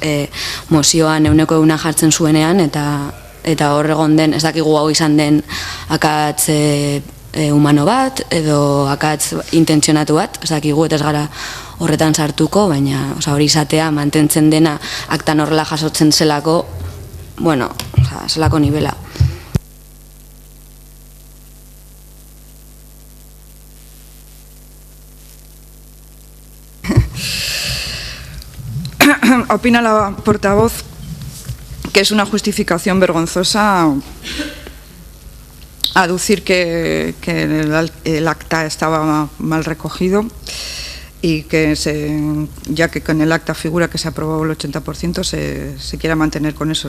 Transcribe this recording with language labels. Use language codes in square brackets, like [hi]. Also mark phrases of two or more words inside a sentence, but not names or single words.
[eu] Mozioan 100 jartzen zuenean, eta hor egon den, ez dakigu hau izan den akatz humano bat, edo akatz intentzionatu bat, ez dakigu, eta ez gara horretan sartuko, baina hori izatea mantentzen dena aktan horrela jasotzen zelako, zelako nivela. [es] Opina la portavoz que es una justificación vergonzosa aducir que el acta estaba mal recogido y que ya que con el acta figura que se aprobó el 80%, se quiera mantener con eso.